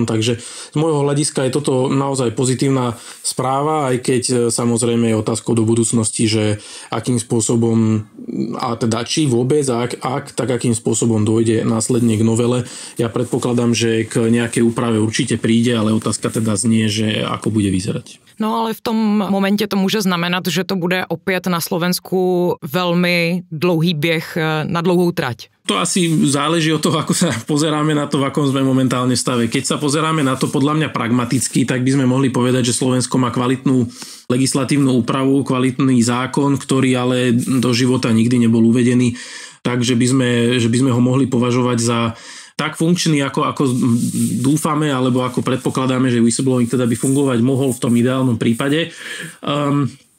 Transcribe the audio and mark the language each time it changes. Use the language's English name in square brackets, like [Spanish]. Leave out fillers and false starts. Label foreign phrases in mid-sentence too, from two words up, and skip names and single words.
[Slovak] Takže z môjho hľadiska je toto naozaj pozitívna správa, aj keď samozrejme je otázkou do budúcnosti, že akým spôsobom, a teda či vôbec, ak tak akým spôsobom dojde následne k novele. Ja predpokladám, že k nejakej úprave určite príde, ale otázka teda znie, že ako bude vyzerať. [Czech] No ale v tom momentě to může znamenat, že to bude opět na Slovensku velmi dlouhý běh na dlouhou trať. [Slovak] To asi záleží od toho, ako sa pozeráme na to, v akom sme momentálne stave. Keď sa pozeráme na to podľa mňa pragmaticky, tak by sme mohli povedať, že Slovensko má kvalitnú legislatívnu úpravu, kvalitný zákon, ktorý ale do života nikdy nebol uvedený, takže by sme ho mohli považovať za tak funkčný, ako dúfame, alebo ako predpokladáme, že whistleblowing teda by fungovať mohol v tom ideálnom prípade.